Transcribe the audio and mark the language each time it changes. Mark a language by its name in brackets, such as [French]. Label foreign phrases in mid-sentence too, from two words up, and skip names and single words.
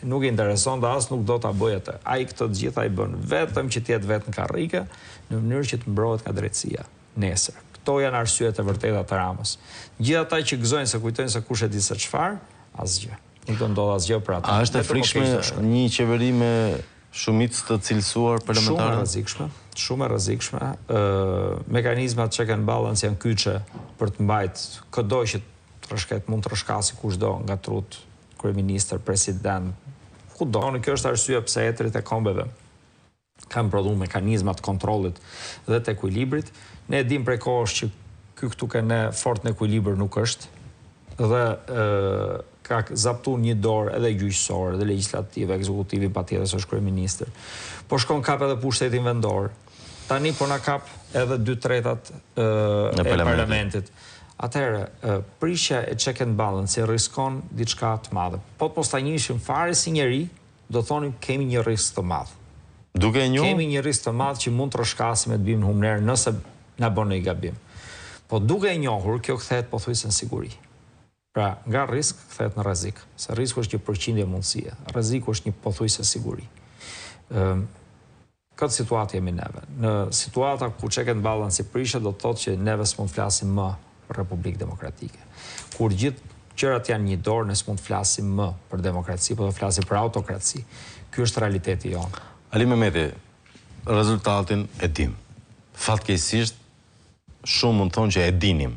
[Albanian] Nuk intereson dhe as nuk do ta bëjë atë. Ai këtë të gjitha i bën vetëm që të jetë vetë në karrike, në mënyrë që të mbrohet nga drejtësia nesër. Këto janë arsyet e vërteta të Ramës. Gjithë ata që gëzojnë se kujtojnë se kush e di se çfarë, asgjë. Nuk do ndodh asgjë për ata. A është e frikshme një qeveri me shumicë të cilësuar parlamentare? Shumë e rrezikshme. Mekanizmat [English] check and balance [Albanian] janë kyçe për të mbajt çdo që mund të rrshkasi kushdo nga trut, kryeministër, president, kudo. Kjo është arsye pse etrit e kombeve kanë prodhuar mekanizmat kontrollit dhe të ekuilibrit. Ne e dim prej kohësh që këtu kanë fort në ekuilibër nuk është, dhe ka zaptuar një dorë edhe gjyqësore, edhe legislative, ekzekutivi patjetër se është kryeministër. Po shkon kap edhe pushtetin vendor. Tani po na kap edhe 2/3 e parlamentit. Atëherë, prishja e [English] check and balance [Albanian] riskon diçka të madhe. Po të mos ta njihim fare si njeri, do thonim kemi një risk të madh. Duke e njohur? Kemi një risk të madh që mund të rrshkasim e të bimë në humner nëse na bën një gabim. Po duke e njohur, kjo kthehet pothuajse në siguri. Pra, nga risk kthehet në rrezik. Se risku është një përqindje mundësie. Rreziku është një pothuajse siguri. Këtë situatë jemi neve. Në situata ku [English] check and balance [Albanian] i prishet, do të thotë që neve s'mund flasim më për Republikë Demokratike. Kur gjithë gjërat janë një dorë, ne s'mund flasim më për demokraci, po do flasim për autokraci. Ky është realiteti jonë. Ali Mehmeti, rezultatin e dim. Fatkeqësisht, shumë mund thonë që e dinim.